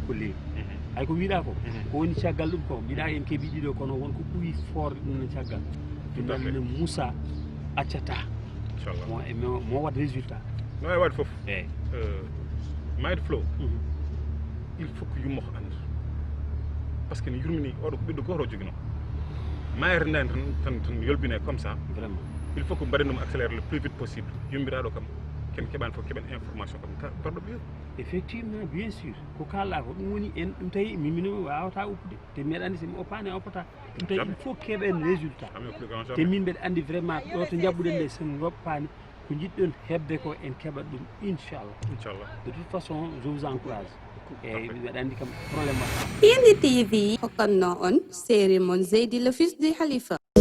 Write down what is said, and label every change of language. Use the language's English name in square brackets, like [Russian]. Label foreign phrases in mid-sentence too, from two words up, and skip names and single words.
[Fula] ko lewi hay ko wiɗa ko ko woni caggal ɗum ko mbiɗa en keeɓi ɗiɗo kono wonko ɓuuri forde ɗum no caggal ɗum Moussa accata mo wat résultat no e waɗi foof eyyi Mind Flow [French] il faut que [Fula] yummo ko anda [French] par ce que [Fula] ne yurmini oɗo ko ɓiɗɗo goto joguino mayre ndani tan yolbine [French] comme ça vraiment il faut que [Fula] mbaɗen ɗum [French] accéléré le plus vite possible [Fula] yummiraɗo kam ken keɓani fof keɓen information kam parɗo ɓiyo [French] effectivement bien sûr [Fula] ko kalɗa ko ɗum woni en ɗum tawi mimino wawata uppude te mbiɗa andi somi oppani oppata ɗum tawi [French] il faut [Fula] keɓen résultat te min mbeɗa andi vraiment ɗo to jabɓuɗen nde sen goppani ko jiɗɗon hebde ko en keɓat ɗum inchallah [French] de toute façon je vous encourage [Fula] eyyi mbeɗa andi kam probléme PND TV hokkanno on série mon Zeydi le fils du Khalifa